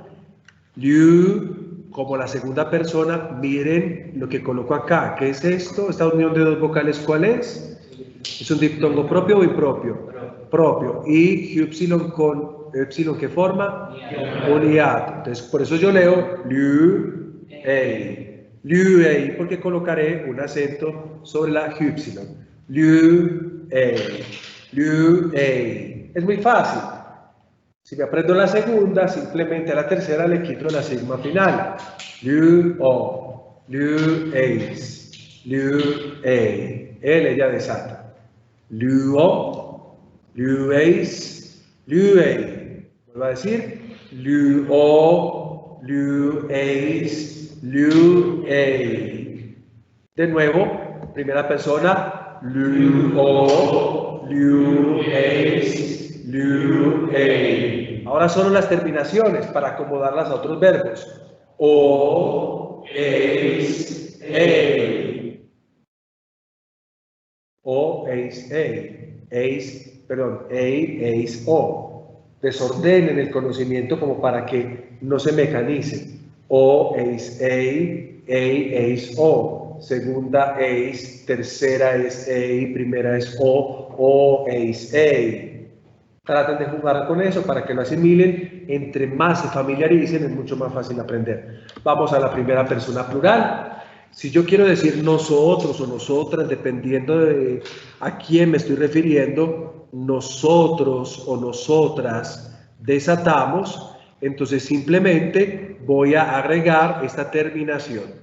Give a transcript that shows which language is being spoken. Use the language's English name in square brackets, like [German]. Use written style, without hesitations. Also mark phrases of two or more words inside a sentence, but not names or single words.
[Spanish] You, como la segunda persona, miren lo que coloco acá. ¿Qué es esto? Esta unión de dos vocales, ¿cuál es? ¿Es un diptongo propio o impropio? Propio. Y epsilon con epsilon, ¿qué forma? Un hiato. Entonces, por eso yo leo [Greek] λυ, ει. Λυ, ει, [Spanish] porque colocaré un acento sobre la epsilon. [Greek] Λυ, ει. Λυ, ει. [Spanish] Es muy fácil. Si me aprendo la segunda, simplemente a la tercera le quito la sigma final. [Greek] Λυ, ω. Λυ, εις. Λυ, ει. [Spanish] Él, ella desata. [Greek] Λυ, ω. Λυ, εις. Λυ, ει. [Spanish] Vuelvo a decir. [Greek] Λυ, ω. Λυ, εις. Λυ, ει. [Spanish] De nuevo, primera persona. [Greek] Λυ, ω. Λυ, εις. Λυ, ει. [Spanish] Ahora solo las terminaciones para acomodarlas a otros verbos. [Greek] Ω, εις, ει. Ω, εις, ει. [Spanish] Eis, perdón, [Greek] ει, εις, ω. [Spanish] Desordenen el conocimiento como para que no se mecanice. [Greek] Ω, εις, ει, εις, ω. [Spanish] Segunda, eis, tercera es ei, primera es [Greek] ω, εις, ει. [Spanish] Traten de jugar con eso para que lo asimilen. Entre más se familiaricen, es mucho más fácil aprender. Vamos a la primera persona plural. Si yo quiero decir nosotros o nosotras, dependiendo de a quién me estoy refiriendo, nosotros o nosotras desatamos, entonces simplemente voy a agregar esta terminación.